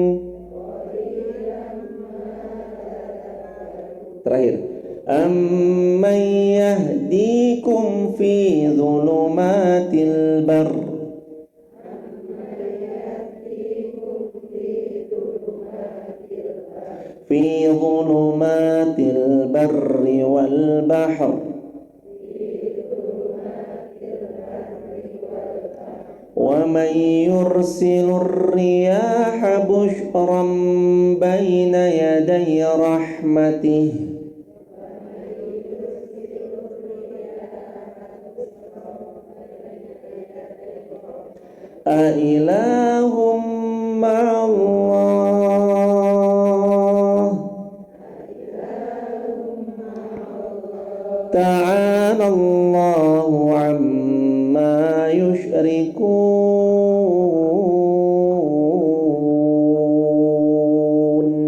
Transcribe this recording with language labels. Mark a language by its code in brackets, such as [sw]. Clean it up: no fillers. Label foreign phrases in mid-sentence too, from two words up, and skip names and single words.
[ms] Terakhir, [ar] أمن يهديكم في ظلمات البر في ظلمات البر والبحر ومن يرسل الرياح بشرا بين يدي رحمته أإلههم مع الله تعالى الله عما يشركون.